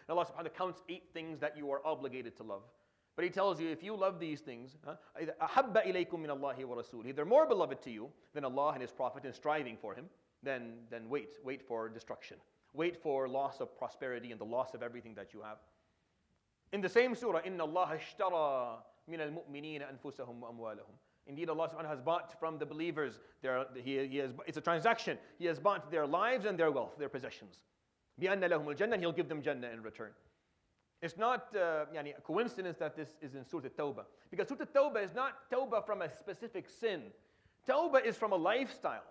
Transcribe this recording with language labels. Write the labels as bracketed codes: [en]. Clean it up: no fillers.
[en] And Allah subhanahu wa ta'ala counts 8 things that you are obligated to love. But He tells you, if you love these things, [ar] أَحَبَّ إِلَيْكُم مِّنَ اللَّهِ وَرَسُولِهِ. [en] If they're more beloved to you than Allah and His Prophet and striving for Him, then wait for destruction. Wait for loss of prosperity and the loss of everything that you have. In the same surah, [ar] إِنَّ اللَّهَ اشْتَرَى مِنَ الْمُؤْمِنِينَ أَنفُسَهُمْ وَأَمْوَالَهُم. [en] Indeed, Allah subhanahu wa ta'ala has bought from the believers, it's a transaction. He has bought their lives and their wealth, their possessions. [ar] بِأَنَّ لَهُمُ الْجَنَّةِ, [en] and He'll give them Jannah in return. It's not a coincidence that this is in Surah At-Tawbah. Because Surah At-Tawbah is not Tawbah from a specific sin. Tawbah is from a lifestyle.